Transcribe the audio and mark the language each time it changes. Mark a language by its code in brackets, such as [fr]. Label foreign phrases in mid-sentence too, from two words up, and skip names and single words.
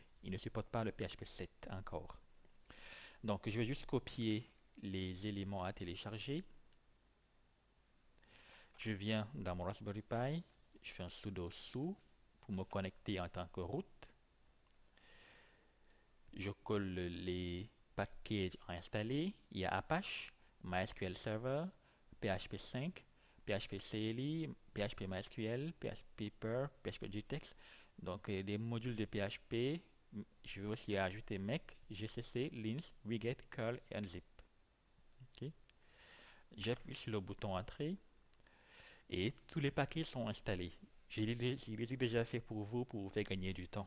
[fr] Il ne supporte pas le PHP 7 encore. Donc, je vais juste copier les éléments à télécharger. Je viens dans mon Raspberry Pi, je fais un sudo su pour me connecter en tant que root. Je colle les packages à installer. Il y a Apache, MySQL Server, PHP 5, PHP CLI, PHP MySQL, PHP Per, PHP JText. Donc des modules de PHP. Je vais aussi ajouter Make, GCC, Linux, Wiget, Curl et Unzip. Ok. J'appuie sur le bouton Entrée et tous les paquets sont installés. Je les ai déjà fait pour vous faire gagner du temps.